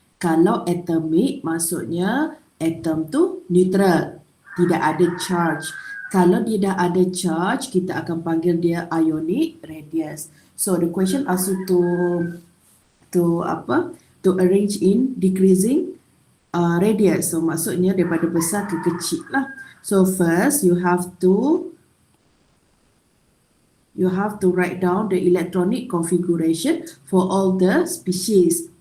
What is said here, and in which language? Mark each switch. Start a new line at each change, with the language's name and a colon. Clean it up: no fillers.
Malay: Kalau atomic maksudnya atom tu neutral, tidak ada charge. Kalau dia dah ada charge, kita akan panggil dia ionic radius.
English: So the question asks you to arrange in decreasing radius.
Malay: So maksudnya daripada besar ke kecil lah.
English: So first you have to write down the electronic configuration for all the species.